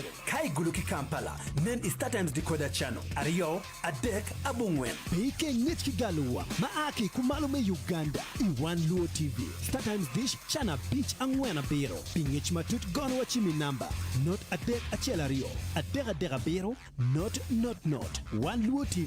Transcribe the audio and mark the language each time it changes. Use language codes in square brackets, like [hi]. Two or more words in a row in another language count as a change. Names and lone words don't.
[ach] Kai guluki Kampala, nen I Star Times [en] decoder channel, [ach] ariyo, a dek abungwen. Peke nyetki galuwa, maaki kumalume Uganda, I One Luo TV, Star Times [en] dish channel [ach] beach angwen abiro, pingech matut gono wachimi number, not a dek achelario, a dek abiro, not, One Luo TV.